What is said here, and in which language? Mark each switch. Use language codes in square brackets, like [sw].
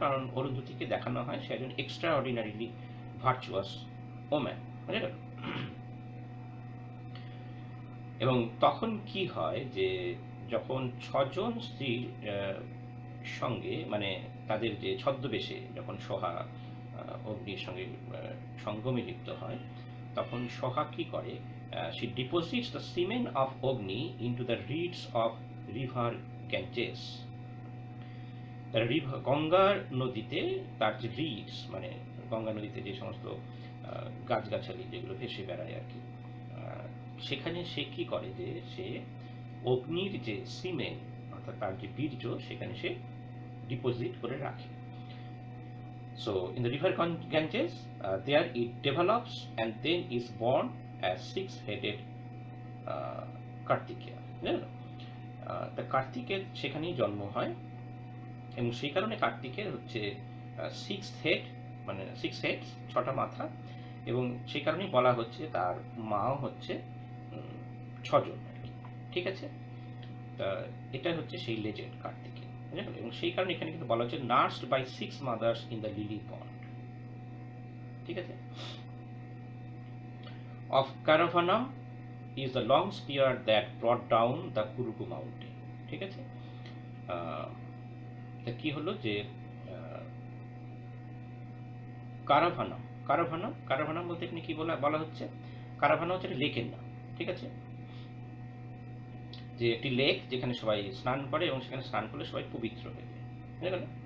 [bn] কারণ অরুন্ধতীকে দেখানো হয় সে একজন এক্সট্রা অর্ডিনারিলি ভার্চুয়াস ওম্যান, বুঝে গেল? এবং তখন কি হয়, যে যখন 6 জন স্ত্রীর সঙ্গে, মানে তাদের যে ছদ্মবেশে যখন সোহা অগ্নির সঙ্গে সঙ্গমে লিপ্ত হয়, তখন সোহাগ কি করে, [en] she deposits the semen of Agni into the reeds of river Ganges. [bn] গঙ্গার নদীতে তার যে রিডস, মানে গঙ্গা নদীতে যে সমস্ত গাছগাছালি যেগুলো ভেসে বেড়ায় আর কি, সেখানে সে কি করে যে সে অগ্নির যে সিমেন্ট অর্থাৎ তার যে বীর্য সেখানে সে ডিপোজিট করে রাখে। [en] So in the river Ganges, there it develops and then is born as six-headed Kartikeya. [bn] তা কার্তিকের সেখানেই জন্ম হয় এবং সেই কারণে কার্তিকের হচ্ছে সিক্স হেড, মানে সিক্স হেডস, 6টা মাথা, এবং সেই কারণেই বলা হচ্ছে তার মাও হচ্ছে 6 জন আর কি। ঠিক আছে, তা এটা হচ্ছে সেই লেজেন্ড কার্তিকের, এবং সেই কারণে এখানে কিন্তু বলা হচ্ছে [en] Nursed by 6 mothers in the lily pond. [bn] ঠিক আছে, [en] Of Karavanam is the long spear that brought down the Kuruku mountain. [bn] ঠিক আছে, তা কি হলো যে কারাভানাম, কারাভানাম কারাভানাম বলতে এখানে কি বলা হচ্ছে, কারাভানাম হচ্ছে একটা লেকের নাম। ঠিক আছে, যে একটি লেক যেখানে সবাই স্নান করে এবং সেখানে স্নান করলে সবাই পবিত্র হয়ে যায়, বুঝে গেল।